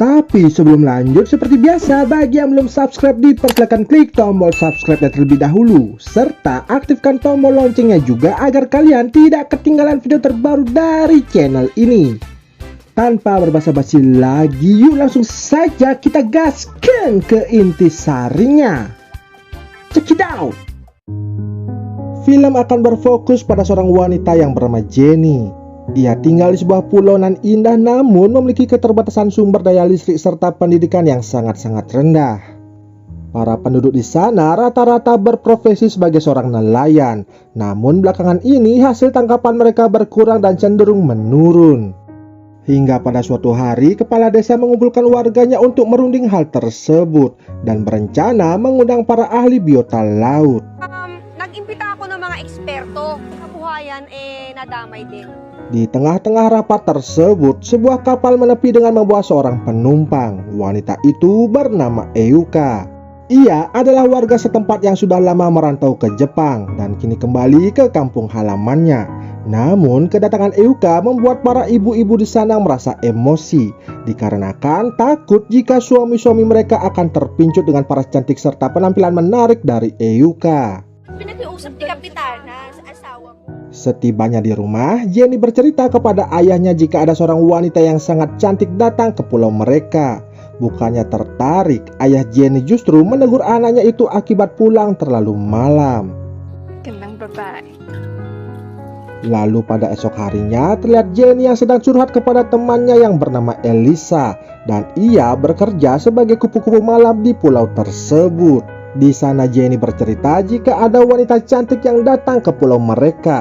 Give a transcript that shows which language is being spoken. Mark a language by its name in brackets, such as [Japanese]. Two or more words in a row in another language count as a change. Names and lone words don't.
[Indonesian] Tapi sebelum lanjut, seperti biasa, bagi yang belum subscribe dipersilakan klik tombol subscribe terlebih dahulu, serta aktifkan tombol loncengnya juga agar kalian tidak ketinggalan video terbaru dari channel ini. Tanpa berbasa-basi lagi, yuk langsung saja kita gaskan ke intisarinya. [English] Check it out. [Indonesian] Film akan berfokus pada seorang wanita yang bernama Jenny. Ia tinggal di sebuah pulau nan indah namun memiliki keterbatasan sumber daya listrik serta pendidikan yang sangat-sangat rendah. Para penduduk di sana rata-rata berprofesi sebagai seorang nelayan. Namun belakangan ini hasil tangkapan mereka berkurang dan cenderung menurun. Hingga pada suatu hari kepala desa mengumpulkan warganya untuk merunding hal tersebut dan berencana mengundang para ahli biota laut. [Filipino] Nag-impita ako ng mga eksperto. Kabuhayan nadamay din. [Indonesian] Di tengah-tengah rapat tersebut, sebuah kapal menepi dengan membawa seorang penumpang. Wanita itu bernama Euka. Ia adalah warga setempat yang sudah lama merantau ke Jepang dan kini kembali ke kampung halamannya. Namun, kedatangan Euka membuat para ibu-ibu di sana merasa emosi, dikarenakan takut jika suami-suami mereka akan terpincut dengan paras cantik serta penampilan menarik dari Euka. [Filipino] Pinag-iusap ni Kapitana sa asawa mo. [Indonesian] Setibanya di rumah, Jenny bercerita kepada ayahnya jika ada seorang wanita yang sangat cantik datang ke pulau mereka. Bukannya tertarik, ayah Jenny justru menegur anaknya itu akibat pulang terlalu malam. [Filipino] Gandang babae. [Indonesian] Lalu pada esok harinya, terlihat Jenny yang sedang curhat kepada temannya yang bernama Elisa. Dan ia bekerja sebagai kupu-kupu malam di pulau tersebut. Di sana Jenny bercerita jika ada wanita cantik yang datang ke pulau mereka.